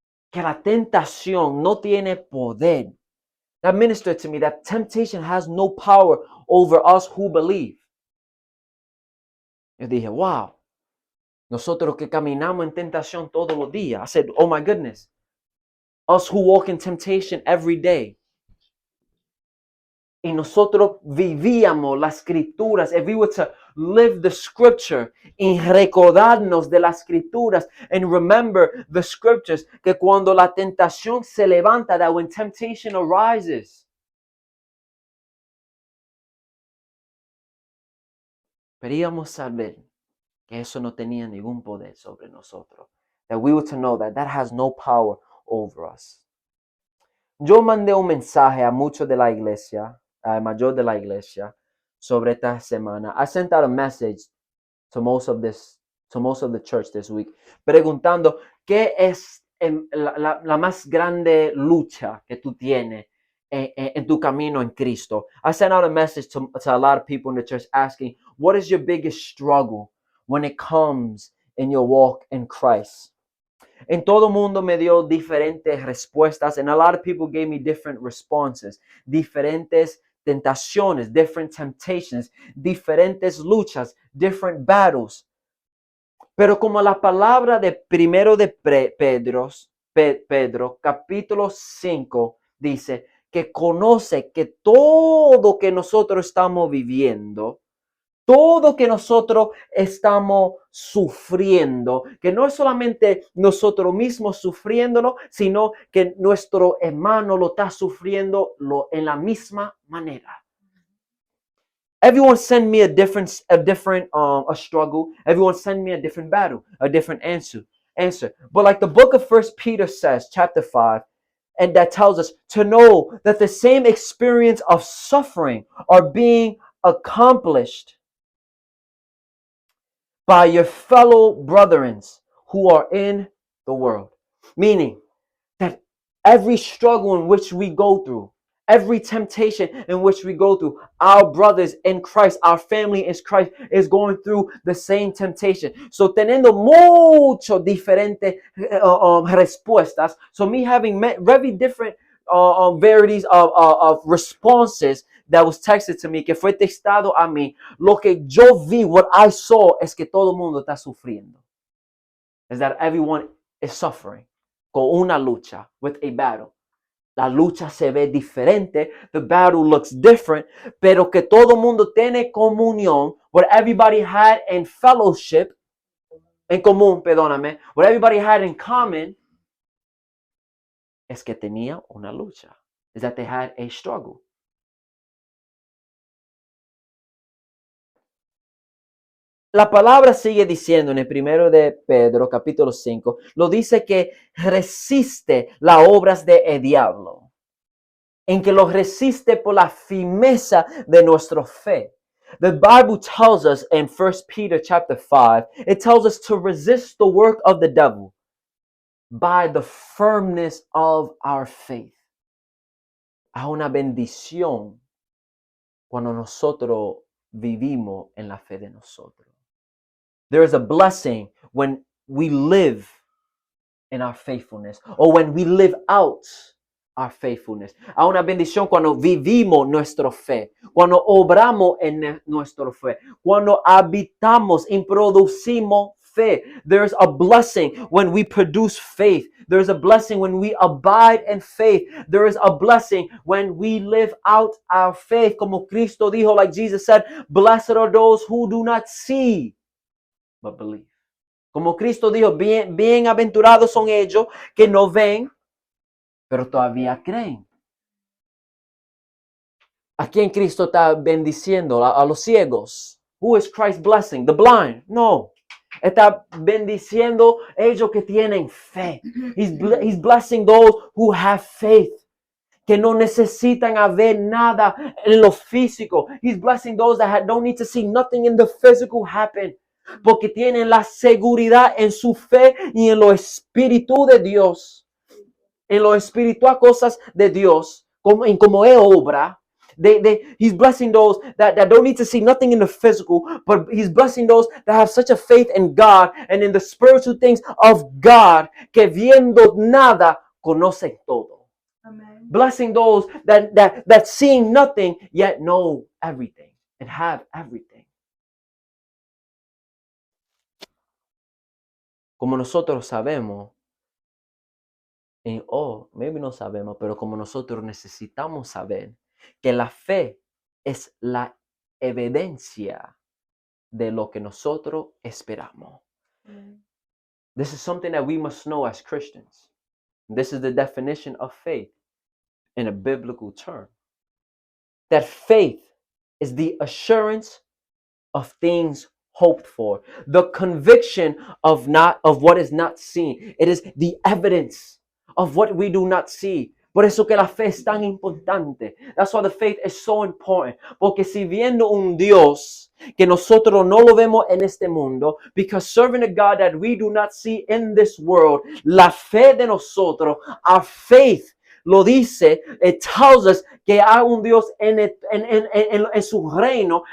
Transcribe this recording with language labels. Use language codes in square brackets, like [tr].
[es] Que la tentación no tiene poder. [en] That ministered to me, that temptation has no power over us who believe. [es] Yo dije, wow. Nosotros que caminamos en tentación todos los días. [en] I said, oh my goodness. Us who walk in temptation every day. [es] Y nosotros vivíamos las escrituras. [en] If we were to live the scripture [es] y recordarnos de las escrituras [en] and remember the scriptures, [es] que cuando la tentación se levanta, [en] that when temptation arises, [es] queríamos saber que eso no tenía ningún poder sobre nosotros. [en] That we were to know that that has no power over us. [es] Yo mandé un mensaje a muchos de la iglesia, al mayor de la iglesia, sobre esta semana. [en] I sent out a message to most of the church this week, [es] preguntando qué es la más grande lucha que tú tienes en tu camino en Cristo. [en] I sent out a message to a lot of people in the church asking, what is your biggest struggle when it comes in your walk in Christ? [es] En todo mundo me dio diferentes respuestas, [en] and a lot of people gave me different responses, [es] diferentes tentaciones, [en] different temptations, [es] diferentes luchas, [en] different battles. [es] Pero como la palabra de primero de Pedro, capítulo 5, dice que conoce que todo que nosotros estamos viviendo, todo que nosotros estamos sufriendo, que no es solamente nosotros mismos sufriéndolo, sino que nuestro hermano lo está sufriendo en la misma manera. [en] Everyone send me a different struggle. Everyone send me a different battle, a different answer. But like the book of 1 Peter says, chapter 5, and that tells us to know that the same experience of suffering are being accomplished by your fellow brethren who are in the world. Meaning that every struggle in which we go through, every temptation in which we go through, our brothers in Christ, our family in Christ is going through the same temptation. [es] So teniendo mucho diferentes respuestas, [en] so me having very different varieties of responses that was texted to me, [es] que fue textado a mí, lo que yo vi, [en] what I saw, [es] es que todo el mundo está sufriendo. [en] Is that everyone is suffering. [es] Con una lucha, [en] with a battle. [es] La lucha se ve diferente, [en] the battle looks different, [es] pero que todo mundo tiene comunión, [en] what everybody had in fellowship, [es] en común, perdóname, [en] what everybody had in common, [es] es que tenía una lucha. [en] Is that they had a struggle. [es] La palabra sigue diciendo en el primero de Pedro, capítulo 5, lo dice que resiste las obras del diablo, en que lo resiste por la firmeza de nuestra fe. [en] The Bible tells us in 1 Peter chapter 5, it tells us to resist the work of the devil by the firmness of our faith. [es] Hay una bendición cuando nosotros vivimos en la fe de nosotros. [en] There is a blessing when we live in our faithfulness, or when we live out our faithfulness. [es] Hay una bendición cuando vivimos nuestra fe, cuando obramos en nuestra fe, cuando habitamos y producimos fe. [en] There's a blessing when we produce faith. There's a blessing when we abide in faith. There is a blessing when we live out our faith. [es] Como Cristo dijo, [en] like Jesus said, blessed are those who do not see but believe. [es] Como Cristo dijo, bienaventurados son ellos que no ven, pero todavía creen. ¿A quién Cristo está bendiciendo? A los ciegos. [en] Who is Christ blessing? The blind? No. [es] Está bendiciendo ellos que tienen fe. [en] He's blessing those who have faith. [es] Que no necesitan ver nada en lo físico. [en] He's blessing those that don't need to see nothing in the physical happen. [es] Porque tienen la seguridad en su fe y en lo espíritu de Dios. En lo espiritual cosas de Dios. En como es obra. [en] He's blessing those that don't need to see nothing in the physical, but he's blessing those that have such a faith in God and in the spiritual things of God, [es] que viendo nada, conocen todo. [en] Amen. Blessing those that seeing nothing, yet know everything and have everything. [es] Como nosotros sabemos, maybe no sabemos, pero como nosotros necesitamos saber que la fe es la evidencia de lo que nosotros esperamos. [en] This is something that we must know as Christians. This is the definition of faith in a biblical term. That faith is the assurance of things hoped for. The conviction of what is not seen. It is the evidence of what we do not see. [es] Por eso que la fe es tan importante. [en] That's why the faith is so important. [es] Porque si viendo un Dios que nosotros no lo vemos en este mundo, [en] because serving a God that we do not see in this world, [es] la fe de nosotros, [en] our faith, [es] lo dice, [en] it tells us [es] que hay un Dios en su reino.